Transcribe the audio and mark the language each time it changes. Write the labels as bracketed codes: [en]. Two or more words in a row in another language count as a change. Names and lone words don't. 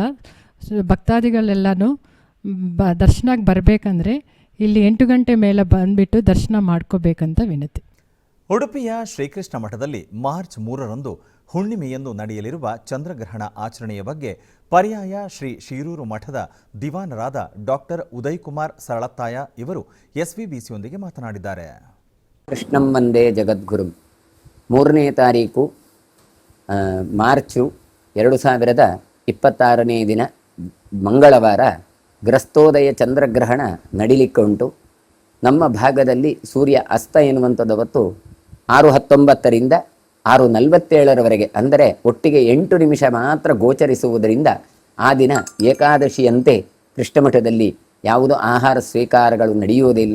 [kn] ಭಕ್ತಾದಿಗಳೆಲ್ಲನೂ ದರ್ಶನಕ್ಕೆ ಬರಬೇಕಂದ್ರೆ ಇಲ್ಲಿ 8 ಗಂಟೆ ಮೇಲೆ ಬಂದುಬಿಟ್ಟು ದರ್ಶನ ಮಾಡ್ಕೋಬೇಕಂತ ವಿನಂತಿ. ಉಡುಪಿಯ ಶ್ರೀಕೃಷ್ಣ ಮಠದಲ್ಲಿ ಮಾರ್ಚ್ 3ರಂದು ಹುಣ್ಣಿಮೆಯಂದು ನಡೆಯಲಿರುವ ಚಂದ್ರಗ್ರಹಣ ಆಚರಣೆಯ ಬಗ್ಗೆ ಪರ್ಯಾಯ ಶ್ರೀ ಶಿರೂರು ಮಠದ ದಿವಾನರಾದ ಡಾಕ್ಟರ್ ಉದಯಕುಮಾರ್ ಸರಳತ್ತಾಯ ಇವರು ಎಸ್ವಿಬಿಸಿಯೊಂದಿಗೆ ಮಾತನಾಡಿದ್ದಾರೆ. [sa] ಕೃಷ್ಣಂ ವಂದೇ ಜಗದ್ಗುರುಂ. [kn] 3ನೇ ತಾರೀಕು ಮಾರ್ಚು 2026ನೇ ದಿನ ಮಂಗಳವಾರ ಗ್ರಸ್ತೋದಯ ಚಂದ್ರಗ್ರಹಣ ನಡಿಲಿಕ್ಕೆ ಉಂಟು. ನಮ್ಮ ಭಾಗದಲ್ಲಿ ಸೂರ್ಯ ಅಸ್ತ ಎನ್ನುವಂಥದ್ದು ಅವತ್ತು 6:19ರಿಂದ 6:47ರವರೆಗೆ, ಅಂದರೆ ಒಟ್ಟಿಗೆ 8 ನಿಮಿಷ ಮಾತ್ರ ಗೋಚರಿಸುವುದರಿಂದ ಆ ದಿನ ಏಕಾದಶಿಯಂತೆ ಕೃಷ್ಣಮಠದಲ್ಲಿ ಯಾವುದೋ ಆಹಾರ ಸ್ವೀಕಾರಗಳು ನಡೆಯುವುದಿಲ್ಲ.